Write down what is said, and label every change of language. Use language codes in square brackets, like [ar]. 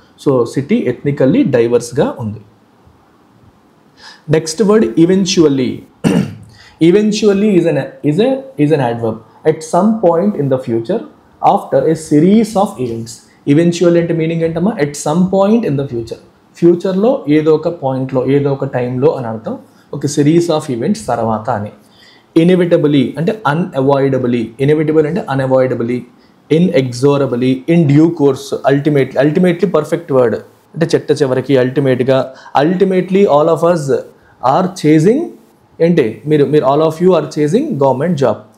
[te] So city ఎథ్నికల్లీ డైవర్స్గా ఉంది. [en] Next word eventually. Eventually is an adverb. At some point in the future, after a series of events. Eventually [te] అంటే meaning ఏంటమ్మా? [en] At some point in the future. [te] ఫ్యూచర్లో ఏదో ఒక పాయింట్లో, ఏదో ఒక టైంలో అని అర్థం. ఒక సిరీస్ ఆఫ్ ఈవెంట్స్ తర్వాత అని. [en] Inevitably అంటే unavoidably. Inevitable అంటే unavoidably. Inexorably, in due course, ultimately perfect word అంటే [te] చెట్ట చివరికి, [en] ultimately all of us are chasing [te] ఏంటి? మీరు [en] All of you are chasing government job.